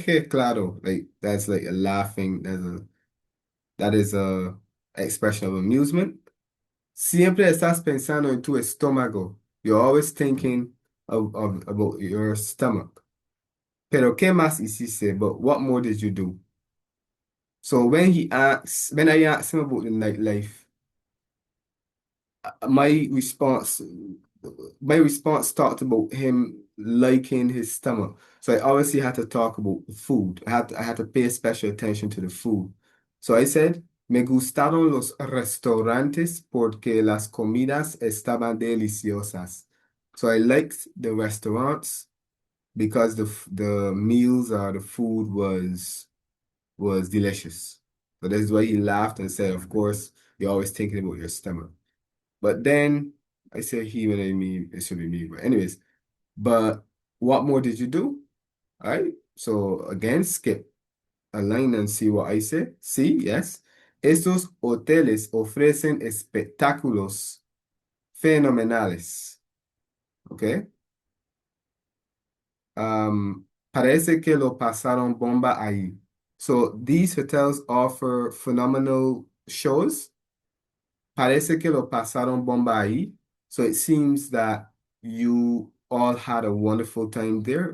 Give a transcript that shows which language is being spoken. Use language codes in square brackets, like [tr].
[en] Claro, like that's like a laughing, that is a expression of amusement. [es] Siempre estás pensando en tu estómago. [en] You're always thinking about your stomach. [es] Pero ¿qué más hiciste? [en] But what more did you do? So when I asked him about the nightlife, my response my response talked about him liking his stomach. So I obviously had to talk about the food. I had to pay special attention to the food. So I said, [es] me gustaron los restaurantes porque las comidas estaban deliciosas. [en] So I liked the restaurants because the meals or the food was delicious. So that's why he laughed and said, of course, you're always thinking about your stomach. But then I say he when I mean it should be me. But anyways, but what more did you do? All right. So again, skip a line and see what I say. See, yes. [es] Estos hoteles ofrecen espectáculos fenomenales. Okay. Parece que lo pasaron bomba ahí. [en] So these hotels offer phenomenal shows. [es] Parece que lo pasaron bomba ahí. [en] So it seems that you all had a wonderful time there.